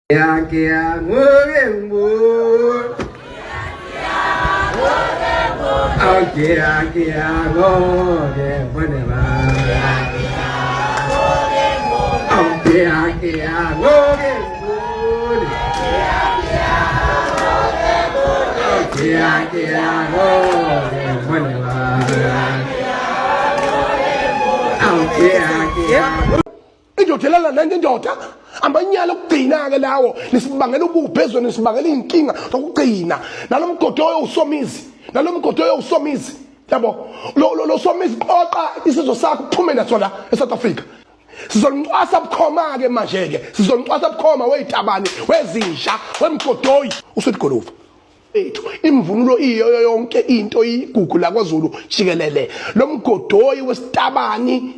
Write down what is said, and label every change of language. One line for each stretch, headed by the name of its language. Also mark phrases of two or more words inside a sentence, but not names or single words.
Vietnamese: Kia ngồi buồn, ao kia ngồi buồn mà, ao kia ngồi buồn, ao kia ngồi buồn mà, ao kia.
Zulu: Ijothelela nanjendoda amanyala ukugcina ke lawo nisibangela ubuphezulu nisibangela inkinga zokugcina nalomgodoyo usomizi yabo lo somizi qoqa isizwe sakho uphume nasona eSouth Africa sizomcwasa bukhoma ke manje ke sizomcwasa bukhoma weyitabani wezinja wemgodoyi uSudigolova ethu imvunulo iyo yonke into igugu la kwaZulu jikelele lomgodoyi wesitabani